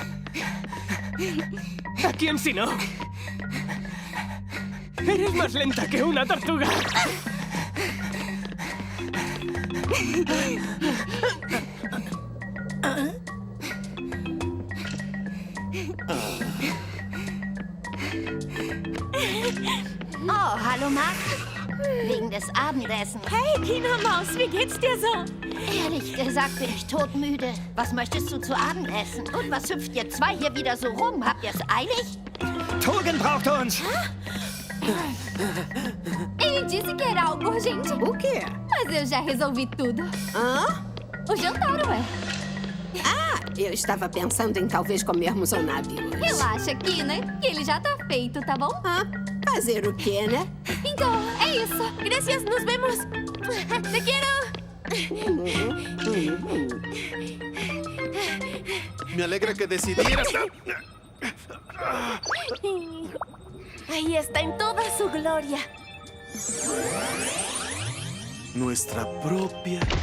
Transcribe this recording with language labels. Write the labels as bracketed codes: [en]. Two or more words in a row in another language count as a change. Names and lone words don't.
[es] ¿A quién si no? Eres más lenta que una tortuga. [de] Oh, hallo Max. Wegen des Abendessens. Hey, Kinamaus, wie geht's dir so? Ehrlich gesagt bin ich todmüde. Was möchtest du zu Abend essen? Und was hüpft ihr zwei hier wieder so rum? Habt ihr's eilig? Tugan braucht uns! [pt] Ele disse que era algo urgente. O quê? Mas eu já resolvi tudo. Hã? O jantar, ué. Ah, eu estava pensando em talvez comermos ao navio. Relaxa, Kina, que ele já tá feito, tá bom? Ah, fazer o quê, né? Então, é isso. [es] Gracias, nos vemos. Te quiero. Me alegra que decidieras. Ahí está en toda su gloria. Nuestra propia...